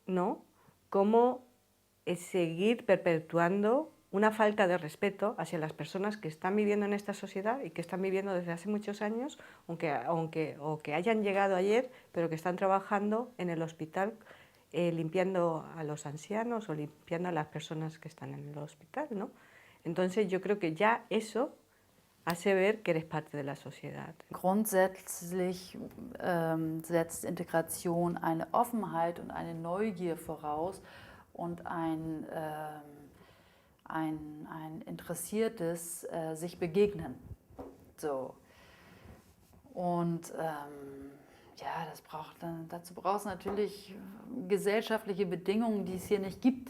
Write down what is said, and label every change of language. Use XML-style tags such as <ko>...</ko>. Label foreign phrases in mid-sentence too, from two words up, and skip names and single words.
<es>seguir perpetuando una falta de respeto hacia las personas que están viviendo en esta sociedad y que están viviendo desde hace muchos años, o que hayan llegado ayer, pero que están trabajando en el hospital limpiando a los ancianos o limpiando a las personas que están en el hospital, ¿no? Entonces yo creo que ya eso hace ver que eres parte de la sociedad.</es> <de>Grundsätzlich setzt Integration eine Offenheit und eine Neugier voraus und ein interessiertes sich begegnen. So. Und ja, dazu braucht es natürlich gesellschaftliche Bedingungen, die es hier nicht gibt.</de>